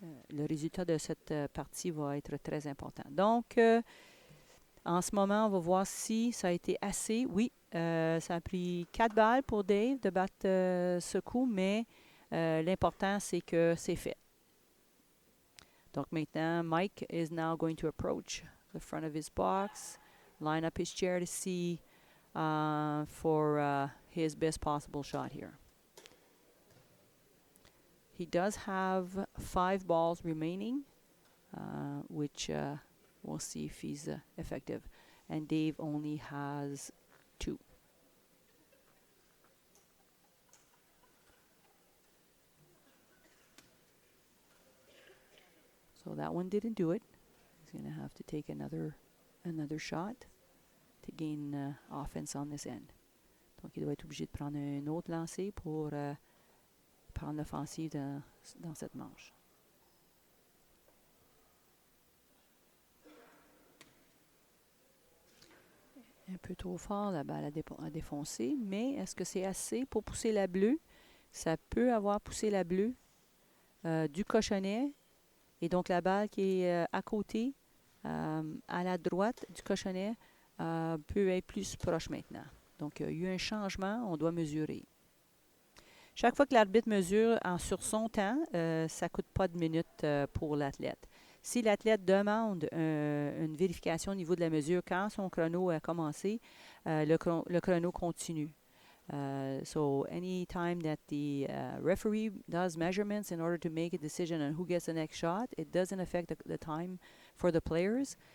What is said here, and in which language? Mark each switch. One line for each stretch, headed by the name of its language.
French: Le résultat de cette partie va être très important. Donc, en ce moment, on va voir si ça a été assez. Oui, ça a pris 4 balles pour Dave de battre ce coup, mais l'important, c'est que c'est fait. Donc maintenant,
English: Mike is now going to approach the front of his box, line up his chair to see for his best possible shot here. He does have 5 balls remaining, which we'll see if he's effective. And Dave only has 2. So that one didn't do it. He's going to have to take another shot to gain offense on this end.
French: Donc il doit être obligé de prendre un autre lancer pour prendre l'offensive dans cette manche. Un peu trop fort, la balle a défoncé, mais est-ce que c'est assez pour pousser la bleue? Ça peut avoir poussé la bleue du cochonnet, et donc la balle qui est à côté, à la droite du cochonnet, peut être plus proche maintenant. Donc il y a eu un changement, on doit mesurer. Chaque fois que l'arbitre mesure sur son temps, ça ne coûte pas de minutes pour l'athlète. Si l'athlète demande une vérification au niveau de la mesure quand son chrono a commencé, le chrono continue.
English: So any time that the referee does measurements in order to make a decision on who gets the next shot, it doesn't affect the time for the players.